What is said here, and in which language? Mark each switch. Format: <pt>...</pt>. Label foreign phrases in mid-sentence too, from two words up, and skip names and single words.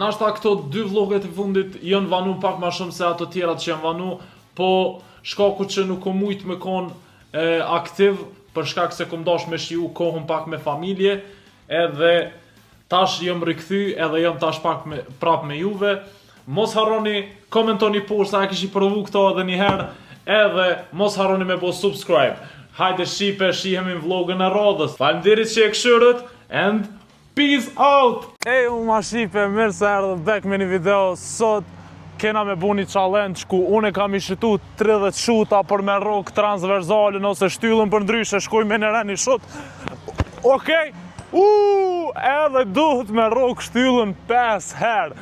<sq>Nashta këto 2 vloget e fundit jënë vanu pak ma shumë se ato tjerat që janë vanu, po shkaku që nuk o mujt me kon aktiv, për shkak se kom dash me shiu kohën pak me familje, edhe tash jëm rikëthy, edhe jëm tash pak prap me juve. Mos harroni, komentoni poshtë sa e kishi provu këto edhe një herë, edhe mos harroni me bo subscribe. Hajde Shqipe, shihemi në vlogën e radhës. Faleminderit që e këshyrët,</sq> <en>and peace out!</en> <sq>Ma Shqipe, mirë se erdhe back me një video. Sot kena me bu një challenge ku unë kam i shitu 30 shuta për me rok transversalin ose shtyllën për ndryshe, shkuj me në reni shut. Okej? Edhe duhet me rok shtyllën 5 herë.</sq>